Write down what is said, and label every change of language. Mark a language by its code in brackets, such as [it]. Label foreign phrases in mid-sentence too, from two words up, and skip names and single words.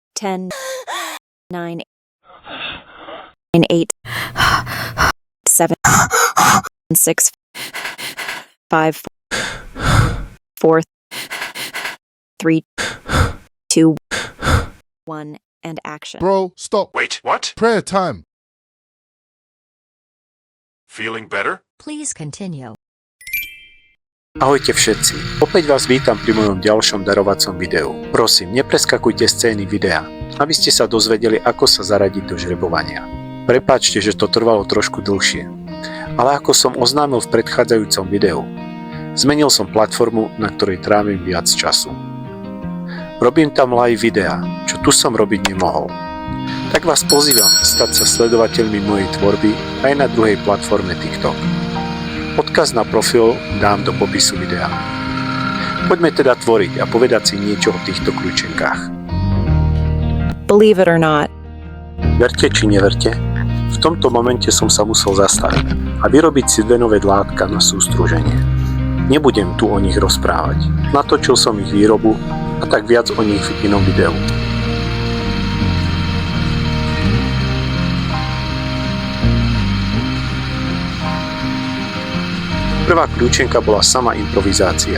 [en] 10, 9, 8, 7, 6, 5, 4, 3, 2, 1, and action. Bro, stop. Wait, what? Prayer time. Feeling better? Please continue. [sk] Ahojte všetci, opäť vás vítam pri mojom ďalšom darovacom videu. Prosím, nepreskakujte scény videa, aby ste sa dozvedeli, ako sa zaradiť do žrebovania. Prepáčte, že to trvalo trošku dlhšie, ale ako som oznámil v predchádzajúcom videu, zmenil som platformu, na ktorej trávim viac času. Robím tam live videá, čo tu som robiť nemohol. Tak vás pozývam stať sa sledovateľmi mojej tvorby aj na druhej platforme TikTok. Odkaz na profil dám do popisu videa. Poďme teda tvoriť a povedať si niečo o týchto kľúčenkách. [en] Believe it or not, [sk] Verte či neverte, v tomto momente som sa musel zastaviť a vyrobiť si dve nové látka na sústruženie. Nebudem tu o nich rozprávať. Natočil som ich výrobu a tak viac o nich v inom videu. Prvá kľúčenka bola sama improvizácia.